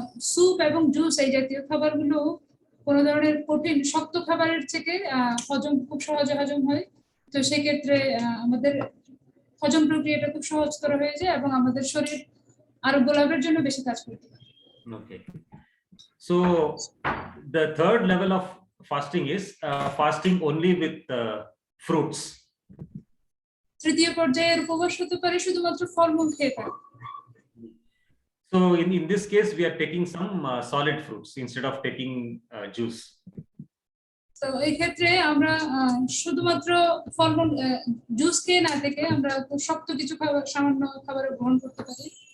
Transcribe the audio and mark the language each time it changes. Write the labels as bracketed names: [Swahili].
[Bangla] Soup এবং juice এই জাতীয় খাবারগুলো কোনো ধরনের প্রোটিন শক্ত খাবারের থেকে হজম খুব সহজে হজম হয় তো সেই ক্ষেত্রে আমাদের হজম প্রক্রিয়াটা খুব সহজতর হয়ে যায় এবং আমাদের শরীর আরোগ্য লাভের জন্য বেশি কাজ করতে পারে [English] Okay, so the third level of fasting is fasting only with fruits. [Bangla] তৃতীয় পর্যায়ের উপবাস হতে পারে শুধুমাত্র ফলমূল খেয়ে থাকা [English] So in this case we are taking some solid fruits instead of taking juice. [Bangla] তো এই ক্ষেত্রে আমরা শুধুমাত্র ফলমূল জুস খেয়ে না থেকে আমরা খুব শক্ত কিছু খাবার সামান্য খাবার গ্রহণ করতে পারি